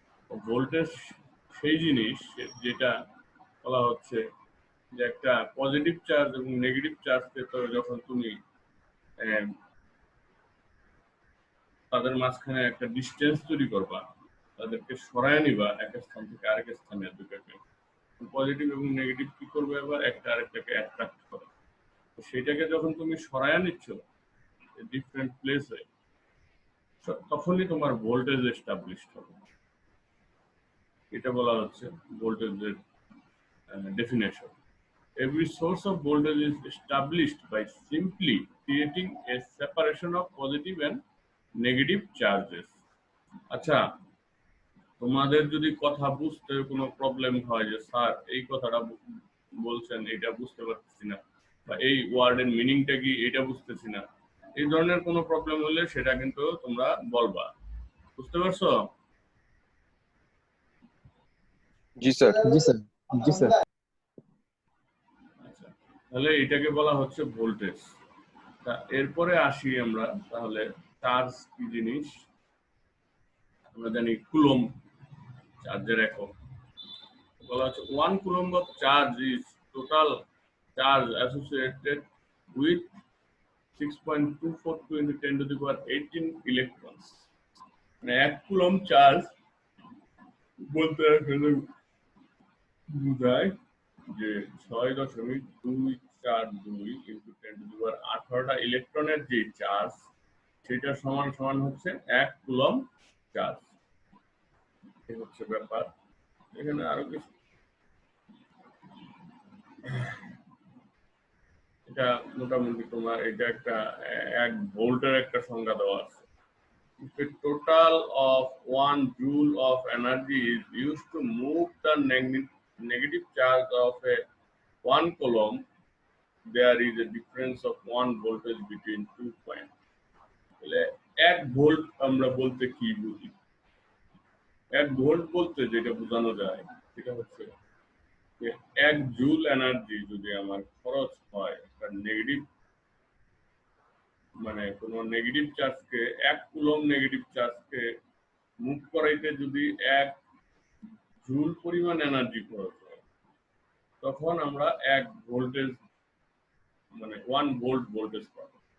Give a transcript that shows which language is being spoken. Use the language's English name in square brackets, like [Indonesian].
[Bangla] Voltage সেই জিনিস যেটা বলা হচ্ছে যে একটা পজিটিভ চার্জ এবং নেগেটিভ চার্জকে তো যখন তুমি তাদের মাঝখানে একটা ডিস্টেন্স তৈরি করবা, তাদেরকে সরায় নিবা এক স্থান থেকে আরেক স্থানে, দুটাকে পজিটিভ এবং নেগেটিভ কি করবে, আবার একটা আরেকটাকে অ্যাট্রাক্ট করে। সেটাকে যখন তুমি সরায় নিচ্ছ ডিফারেন্ট প্লেসে, তখনই তোমার ভোল্টেজ এস্টাবলিশড হবে। এটা বলা হচ্ছে ভোল্টেজের definition. [English] Every source of voltage is established by simply creating a separation of positive and negative charges. [Bangla] আচ্ছা, তোমাদের যদি কথা বুঝতে কোনো প্রবলেম হয় যে স্যার এই কথাটা বলছেন এটা বুঝতে পারতেছি না, বা এই ওয়ার্ডের মিনিংটা কি এটা বুঝতেছি না, এই ধরনের কোনো প্রবলেম হলে সেটা কিন্তু তোমরা বলবা। বুঝতে পারছো? জি স্যার। জি স্যার। জি স্যার। আচ্ছা, তাহলে এটাকে বলা হচ্ছে ভোল্টেজ। তা এরপরে আসি আমরা তাহলে চার্জ কি জিনিস। আমরা জানি কুলম্ব চার্জের একক। বলা হচ্ছে [English] 1 coulomb of charge is total charge associated with 6.242 into 10 to the power 18 electrons. [Bangla] মানে 1 কুলম চার্জ বলতে আসলে বোঝায় যে 6.242 ইন্টু 10⁻18টা ইলেকট্রনের যে চার্জ সেটা সমান সমান হচ্ছে 1 কুলম চার্জ। এই হচ্ছে ব্যাপার। এখানে আরো কিছু, এটা মোটামুটি তোমার এটা একটা 1 ভোল্টের একটা সংজ্ঞা দেওয়া আছে। [English] If a total of 1 joule of energy is used to move the negative charge of a 1 coulomb, there is a difference of 1 voltage between 2 points. [Bangla] তাহলে 1 ভোল্ট আমরা বলতে কি বুঝি? 1 ভোল্ট বলতে যেটা বোঝানো যায় সেটা হচ্ছে যে 1 জুল এনার্জি যদি আমার খরচ হয় একটা নেগেটিভ, মানে কোন নেগেটিভ চার্জকে 1 কুলম নেগেটিভ চার্জকে মুভ করাইতে যদি 1 জুল পরিমাণ এনার্জি খরচ হয়, তখন আমরা 1 ভোল্টেজ মানে 1 ভোল্ট ভোল্টেজ পাবো।